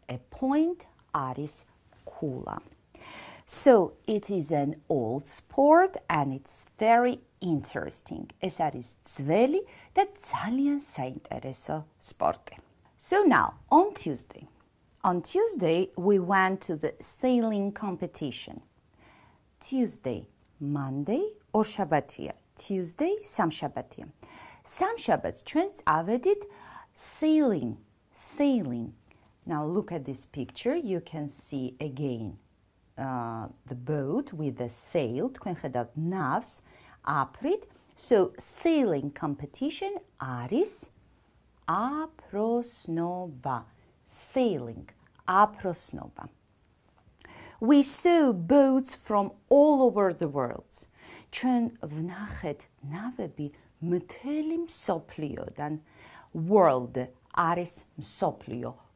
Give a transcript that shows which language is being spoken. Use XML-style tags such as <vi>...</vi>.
<en>A point</en> <ka>არის ქულა.</ka> <en>So it is an old sport and it's very interesting.</en> <ka>ეს არის ძველი და ძალიან საინტერესო სპორტი.</ka> <en>So now, on Tuesday. On Tuesday, we went to the sailing competition. Tuesday, Monday, ორშაბათია. Tuesday, სამშაბათია.</en> <ka>სამშაბათს ჩვენ წავედით sailing.</ka> <en>Now look at this picture. You can see again the boat with the sail.</en> <ka>თქვენ ხედავთ ნავს აფრით.</ka> <en>So sailing competition</en> <ka>არის აფროსნობა.</ka> <en>Sailing,</en> <ka>აფროსნობა.</ka> <en>We saw boats from all over the world.</en> <ka>ჩვენ ვნახეთ ნავები მთელი მსოფლიოდან.</ka> <en>World</en> <ka>არის მსოფლიო.</ka>